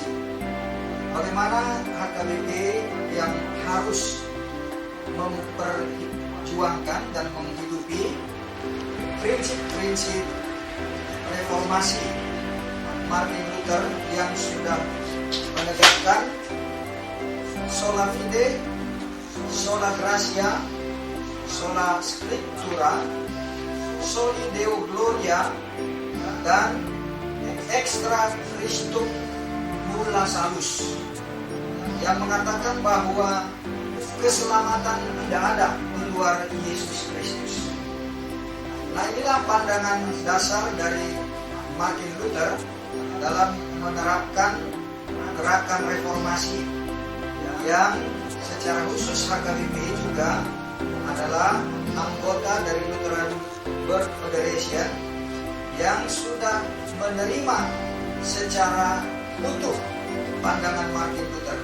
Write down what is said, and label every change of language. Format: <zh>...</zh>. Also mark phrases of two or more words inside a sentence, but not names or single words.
<id>Bagaimana HKBP yang harus memperjuangkan dan menghidupi prinsip-prinsip reformasi Martin Luther yang sudah menegakkan</id> <la>sola fide, sola gratia, sola scriptura, soli deo gloria,</la> <id>dan</id> <la>extra Christum nulla salus,</la> <id>yang mengatakan bahwa keselamatan tidak ada di luar Yesus Kristus. Nah, inilah pandangan dasar dari Martin Luther dalam menerapkan gerakan reformasi yang secara khusus HKBP juga adalah anggota dari Lutheran World Federation yang sudah menerima secara utuh pandangan Martin Luther.</id>